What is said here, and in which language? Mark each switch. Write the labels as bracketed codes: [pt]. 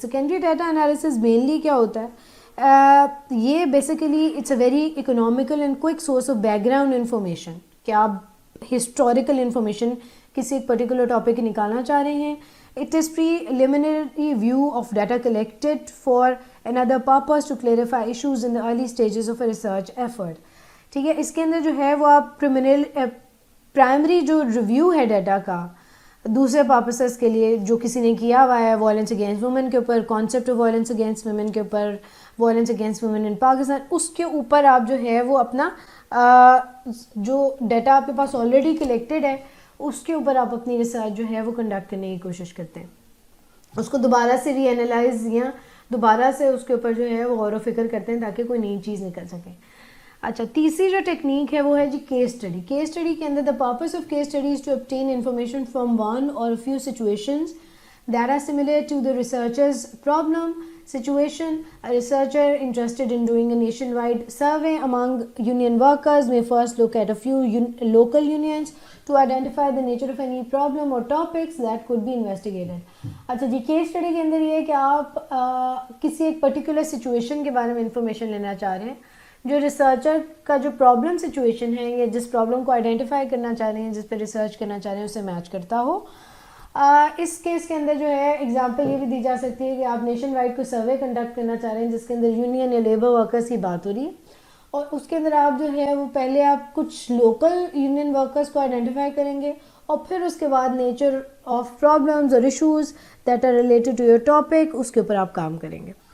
[ur] Secondary data analysis mainly کیا ہوتا ہے, یہ basically [en] it's a very economical and quick source of background information [ur] کہ آپ ہسٹوریکل انفارمیشن کسی ایک پرٹیکولر ٹاپک کی نکالنا چاہ رہے ہیں. [en] It is preliminary view of data collected for another purpose to clarify issues in the early stages of a research effort. [ur] ٹھیک ہے, اس کے اندر جو ہے وہ آپ پرائمری جو ریویو ہے ڈیٹا کا دوسرے پرپسز کے لیے جو کسی نے کیا ہوا ہے وائلنس اگینسٹ وومن کے اوپر, concept of violence against women کے اوپر, وائلنس اگینسٹ وومن ان پاکستان, اس کے اوپر آپ جو ہے وہ اپنا جو ڈیٹا آپ کے پاس آلریڈی کلیکٹڈ ہے اس کے اوپر آپ اپنی ریسرچ جو ہے وہ کنڈکٹ کرنے کی کوشش کرتے ہیں, اس کو دوبارہ سے ری اینالائز یا دوبارہ سے اس کے اوپر جو ہے وہ غور و فکر کرتے ہیں تاکہ کوئی نئی چیز نکل سکے. اچھا, تیسری جو ٹیکنیک ہے وہ ہے جی کیس اسٹڈی. کیس اسٹڈی کے اندر [en] The purpose of case study is to obtain information from one or few situations that are similar to the researcher's problem situation. A researcher interested in doing a nationwide survey among union workers may first look at a few local unions to identify the nature of any problem or topics that could be investigated. [ur] اچھا جی, case study کے اندر یہ ہے کہ آپ کسی ایک particular situation کے بارے میں انفارمیشن لینا چاہ رہے ہیں جو ریسرچر کا جو پرابلم سچویشن ہے یا جس پرابلم کو آئیڈینٹیفائی کرنا چاہ رہے ہیں, جس پہ ریسرچ کرنا چاہ رہے ہیں, اسے میچ کرتا ہو. اس کیس کے اندر جو ہے ایگزامپل یہ بھی دی جا سکتی ہے کہ آپ نیشن وائڈ کوئی سروے کنڈکٹ کرنا چاہ رہے ہیں جس کے اندر یونین یا لیبر ورکرز کی بات ہو رہی ہے, اور اس کے اندر آپ جو ہے وہ پہلے آپ کچھ لوکل یونین ورکرز کو آئیڈینٹیفائی کریں گے اور پھر اس کے بعد [en] nature of problems اور issues that are related to your topic [ur] اس کے اوپر آپ کام کریں گے.